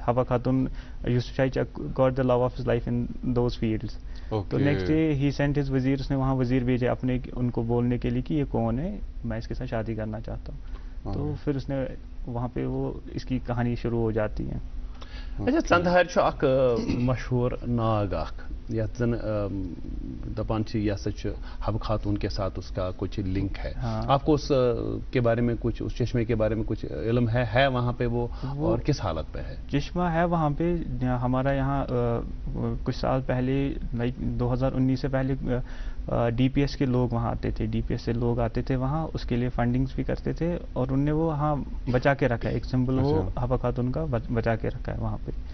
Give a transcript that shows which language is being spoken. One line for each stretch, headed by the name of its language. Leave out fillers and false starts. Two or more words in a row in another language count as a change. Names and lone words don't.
English: حبہ خاتون یوسف شاہی چک got the love of his life in those fields.
Urdu: تو
English: next day he sent his وزیر,
Urdu: اس نے وہاں وزیر بھیجے اپنے ان کو بولنے کے لیے کہ یہ کون ہے, میں اس کے ساتھ شادی کرنا چاہتا ہوں. تو پھر اس نے وہاں پہ وہ اس کی کہانی شروع ہو جاتی ہے. اچھا,
Kashmiri: ژندہار اخ مشہور ناگ اخ یتھ زن دپان یہ ہسا
Urdu: حبہ خاتون کے ساتھ اس کا کچھ لنک ہے. آپ کو اس کے بارے میں کچھ, اس چشمے کے بارے میں کچھ علم ہے وہاں پہ وہ اور کس حالت پہ ہے؟ چشمہ ہے وہاں پہ, ہمارا یہاں کچھ سال پہلے لائک 2019 سے پہلے DPS کے لوگ وہاں آتے تھے, DPS سے لوگ آتے تھے وہاں, اس کے لیے فنڈنگس بھی کرتے تھے, اور ان نے وہ وہاں بچا کے رکھا ہے, ایک سمبل وہ حبہ خاتون کا بچا کے رکھا ہے وہاں پہ.